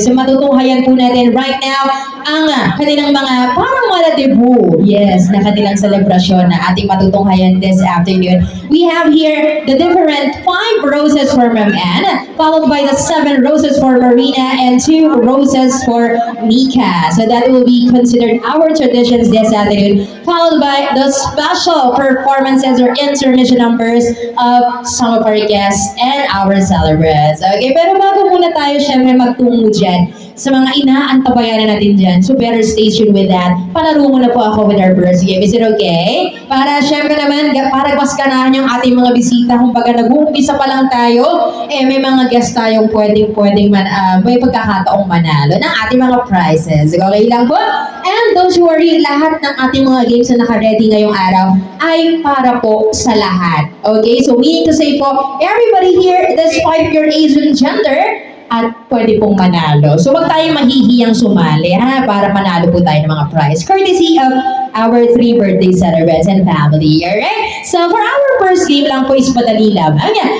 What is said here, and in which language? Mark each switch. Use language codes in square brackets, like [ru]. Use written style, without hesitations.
[tl] So matutunghayan po natin [en] right now [tl] ang kanilang mga parang mga debut. Yes, na kanilang selebrasyon na ating matutunghayan [en] this afternoon. We have here the different 5 roses for Ma'am Anne, followed by the 7 roses for Marina, and 2 roses for Nika. So that will be considered our traditions this afternoon, followed by the special performances or intermission numbers of some of our guests and our celebrants. [tl] Okay, pero bago muna tayo syempre magtungo dyan sa mga inaantabayanan natin dyan, so better stay tuned with that. Palaro muna po ako [en] with our first game. Is it okay? [tl] Para syempre naman, para mas ganahan yung ating mga bisita. Kung baga nag-uumpisa pa lang tayo, may mga guest tayong pwedeng may pagkakataong manalo ng ating mga prizes. Okay lang po? [en] And don't worry, [tl] lahat ng ating mga games na naka-ready ngayong araw ay para po sa lahat. Okay? [en] So meaning to say po, everybody here, despite your age and gender, [tl] at pwede pong manalo. So wag tayong mahihiyang sumali ha, para manalo po tayo ng mga prize. [en] Courtesy of our 3 birthday celebrants and family. Alright? So for our first game lang po is [tl] madali lamang.